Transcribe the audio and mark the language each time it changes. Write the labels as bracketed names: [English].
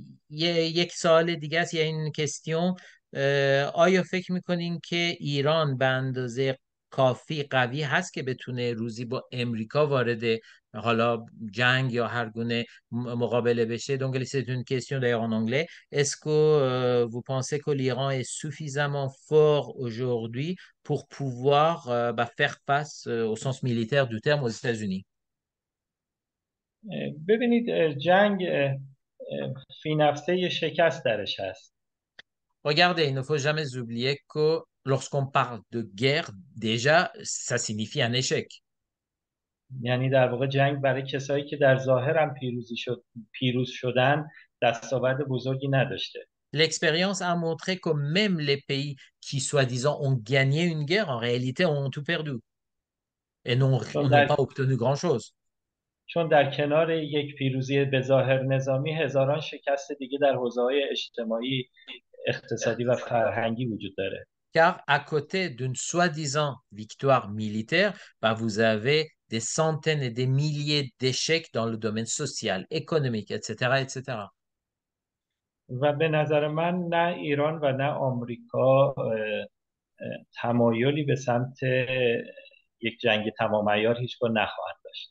[Persian] یک سوال دیگه است [French] il y a une question [Persian] آیا فکر میکنین که ایران به اندازه کافی قوی هست که بتونه روزی با امریکا وارد حالا جنگ یا هر گونه مقابله بشه؟ [French] Donc c'est une question d'ailleurs en anglais. Est-ce que vous pensez que l'Iran est suffisamment fort aujourd'hui pour pouvoir faire face au sens militaire du terme aux États-Unis? [Persian] ببینید، جنگ فی نفسه یه شکست درش هست. [French] Regardez, il ne faut jamais oublier que lorsqu'on parle de guerre, déjà, ça signifie un échec. [Persian] یعنی در واقع جنگ برای کسایی که در ظاهر هم پیروز شدن دستاورد بزرگی نداشته. [French] L'expérience a montré que même les pays qui, soi-disant, ont gagné une guerre, en réalité, ont tout perdu et [Persian] چون [French] n'ont [Persian] در [French] pas obtenu grand-chose. [Persian] چون در کنار یک پیروزی به ظاهر نظامی هزاران شکست دیگه در حوزه‌های اجتماعی، اقتصادی و فرهنگی وجود داره. [French] Car à côté d'une soi-disant victoire militaire, vous avez des centaines et des milliers d'échecs dans le domaine social, économique, etc., etc. [Persian] و به نظر من نه ایران و نه آمریکا تمایلی به سمت یک جنگ تمام عیار هیچگاه نخواهند داشت.